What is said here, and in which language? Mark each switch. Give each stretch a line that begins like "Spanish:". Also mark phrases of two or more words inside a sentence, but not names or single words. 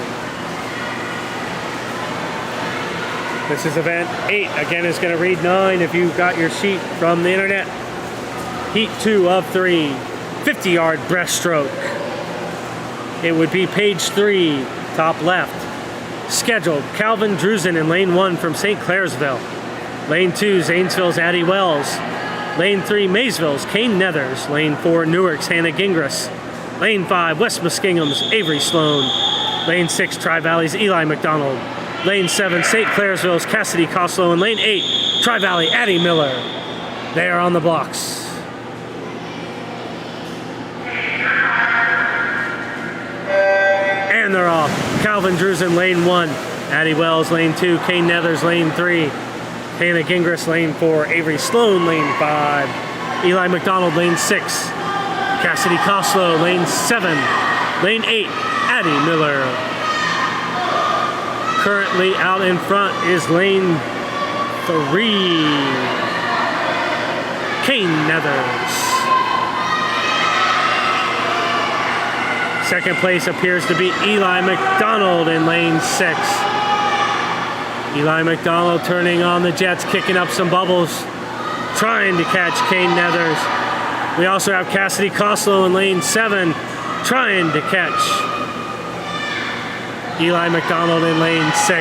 English: This is event 8. Again, it's going to read 9 if you got your sheet from the internet. Heat 2 of 3, 50-yard breaststroke. It would be page 3, top left. Scheduled, Calvin Drusen in lane 1 from St. Clairsville. Lane 2, Zanesville's Addie Wells. Lane 3, Maysville's Kane Nethers. Lane 4, Newark's Hannah Gingras. Lane 5, West Muskingum's Avery Sloan. Lane 6, Tri-Valley's Eli McDonald. Lane 7, St. Clairsville's Cassidy Coslow. And lane 8, Tri-Valley Addie Miller. They are on the blocks. And they're off. Calvin Drusen, lane 1. Addie Wells, lane 2. Kane Nethers, lane 3. Hannah Gingras, lane 4. Avery Sloan, lane 5. Eli McDonald, lane 6. Cassidy Coslow, lane 7. Lane 8, Addie Miller. Currently out in front is lane 3. Kane Nethers. Second place appears to be Eli McDonald in lane 6. Eli McDonald turning on the jets, kicking up some bubbles, trying to catch Kane Nethers. We also have Cassidy Coslow in lane 7, trying to catch Eli McDonald in lane 6.